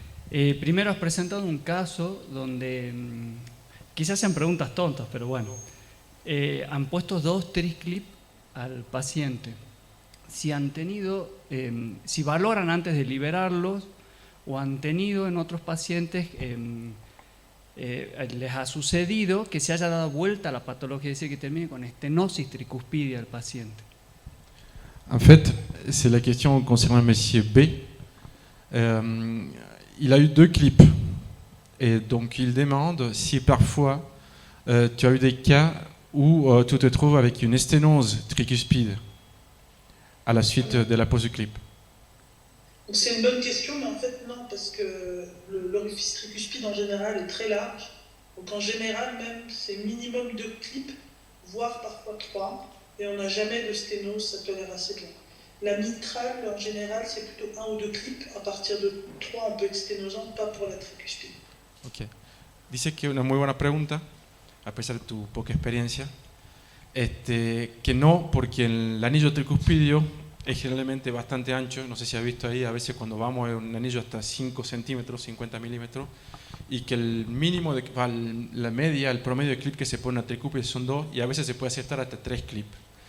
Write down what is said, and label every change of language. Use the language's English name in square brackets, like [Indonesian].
[Spanish] Primero has presentado un caso donde quizás sean preguntas tontas, pero bueno, han puesto 2 TRICLIP al paciente. Si han tenido, si valoran antes de liberarlos, o han tenido en otros pacientes, les ha sucedido que se haya dado vuelta la patología, es decir, que termine con estenosis tricuspidia del paciente. [French] En fait, c'est la question concernant Monsieur B. Il a eu 2 clips. Et donc il demande si parfois tu as eu des cas où tu te trouves avec une sténose tricuspide à la suite de la pose du clip. C'est une bonne question, mais en fait non, parce que l'orifice tricuspide en général est très large. Donc en général, même, c'est minimum 2 clips, voire parfois 3, et on n'a jamais de sténose, ça tolère assez bien. La mitrale, en général, c'est plutôt 1 ou 2 clips. À partir de 3, on peut être sténosant, pas pour la tricuspide. Ok. [Spanish] Dice que una muy buena pregunta, a pesar de tu poca experiencia, que no, porque el anillo tricuspidio es generalmente bastante ancho, no sé si has visto ahí, a veces cuando vamos a un anillo hasta 5 centímetros, 50 milímetros, y que el mínimo, la media, el promedio de clip que se pone en la tricúspide son 2, y a veces se puede aceptar hasta 3 clips.